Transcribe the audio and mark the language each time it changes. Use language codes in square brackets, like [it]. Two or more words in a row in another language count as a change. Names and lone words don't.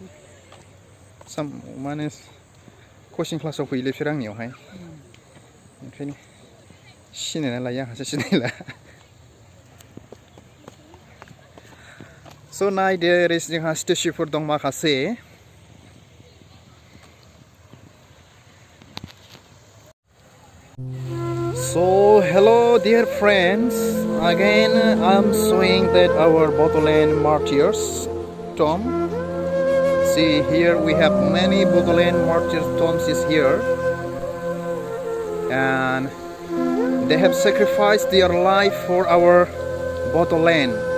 [brx] माने कचिं क्लासाव फैयोलै बिसोर आंनियावहाय ओंखायनो सिनायना लायो आंहासो सिनायला स' नायदो ओरै जोंहा स्टेचुफोर दं माखासे [en] So hello dear friends, again I'm showing that our Bodoland Martyrs tomb. See here we have many Bodoland Martyrs tombs is here, and they have sacrificed their life for our Bodoland.